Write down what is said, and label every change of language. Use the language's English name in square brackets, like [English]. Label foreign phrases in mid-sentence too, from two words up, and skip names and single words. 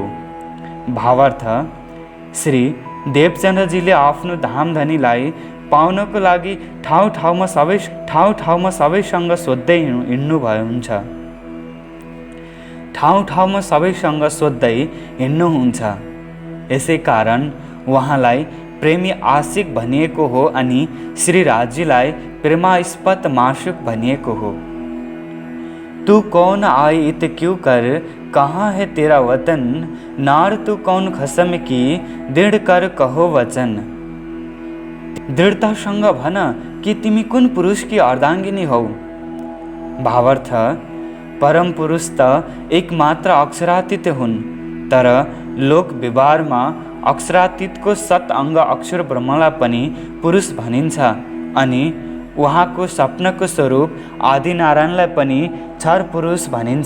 [Nepali] भावार्थ, श्री देवचन्द्रजीले आफ्नो धामधनीलाई पाउनको लागि ठाउँ ठाउँमा सबैसँग सोध्दै हिँड्नुहुन्छ। यसै कारण उहाँलाई प्रेमी आशिक भनिएको हो अनि श्री राजीलाई प्रेमास्पद मासुक भनिएको हो। [Hindi] तू कौन आई इत क्यों कर, कहाँ है तेरा वतन, नार तू कौन खसम की, दृढ़ कर कहो वचन। [Nepali] दृढ़तासँग भन कि तिमी कुन पुरुषकी अर्धाङ्गिनी हौ। भावार्थ, परम पुरुष त एकमात्र अक्षरातीत हुन्, तर लोक व्यवहारमा अक्षरातीतको सत अङ्ग अक्षर ब्रह्मलाई पनि पुरुष भनिन्छ अनि उहाँको स्वप्नको स्वरूप आदिनारायणलाई पनि क्षर पुरुष भनिन्छ।